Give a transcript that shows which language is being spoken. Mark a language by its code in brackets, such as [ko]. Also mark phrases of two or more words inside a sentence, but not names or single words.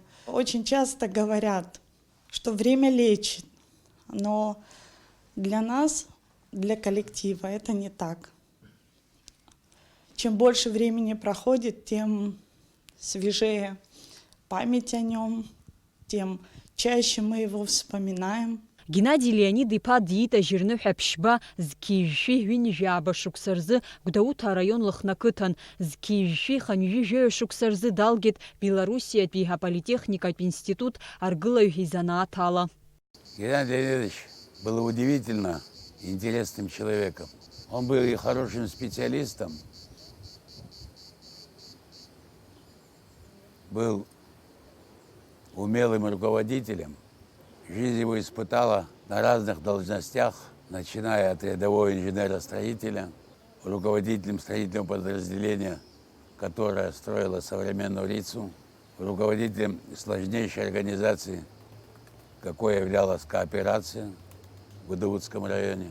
[ru] Очень часто говорят, что время лечит, но для нас, для коллектива это не так. Чем больше времени проходит, тем свежее память о нем, тем чаще мы его вспоминаем. [ab] Геннади Леонид-иԥа диит ажьырныҳәа ԥшьба зқьижәжәи ҩынҩажәаба шықәса рзы Гәдоуҭа араион лыхнақыҭан. Зқьижәжәи ханҩажәижәаҩ шықәса рзы далгеит Белоруссиатәи аполитехникатә институт аргылаҩ изанааҭ ала. [ru] Геннадий Леонидович был удивительно интересным человеком. Он был и хорошим специалистом, был умелым руководителем. Жизнь его испытала на разных должностях, начиная от рядового инженера-строителя, руководителем строительного подразделения, которое строило современную Рицу, руководителем сложнейшей организации, какой являлась кооперация в Гудаутском районе.